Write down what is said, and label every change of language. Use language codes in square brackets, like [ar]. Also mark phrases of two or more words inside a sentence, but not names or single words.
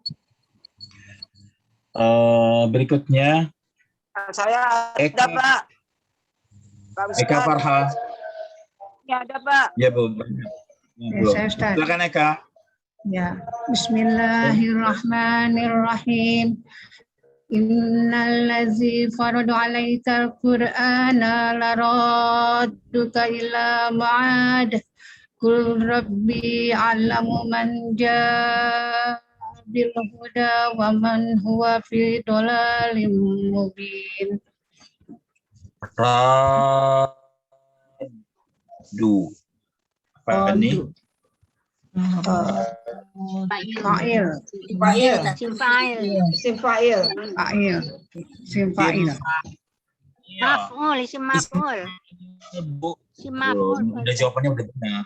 [id] Berikutnya Saya Eka. ada Pak. Eka Farha. Ya ada Pak. Ya Bu. Saya Ustaz. Silakan Eka. Ya, Bismillahirrahmanirrahim. [ar] إن الذي فرض عليك القرآن لرادك إلى معاد. قل ربي أعلم من جاء بالهدى ومن هو في ضلال مبين. Radu. [id] Apa ini? [ar] Fa'il. Fa'il. مفعول اسم مفعول اسم مفعول. [id] Udah jawabannya udah benar.